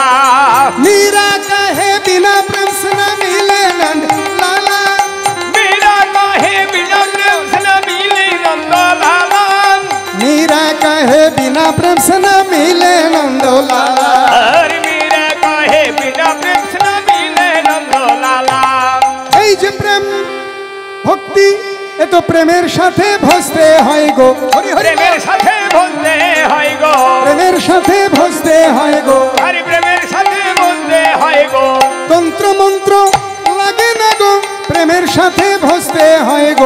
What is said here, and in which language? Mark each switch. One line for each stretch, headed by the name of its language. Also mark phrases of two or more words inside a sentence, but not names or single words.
Hindi: मीरा कहे बिना प्रेम से न मिले नंद लाला, मेरा कहे बिना प्रेम से न मिले नंदो लाला। मीरा कहे बिना प्रेम से न मिले नंदो लाला। अरे मेरा कहे बिना प्रेम से न मिले नंदो लाला।
Bangla: এই যে প্রেম ভক্তি, এ তো প্রেমের সাথে ভজতে হয় গো, হরি হরি প্রেমের সাথে বলতে হয় গো, প্রেমের সাথে ভজতে হয় গো। আরে প্রেমের সাথে বলতে হয় গো। তন্ত্র মন্ত্র লাগে না গো, প্রেমের সাথে ভজতে হয় গো।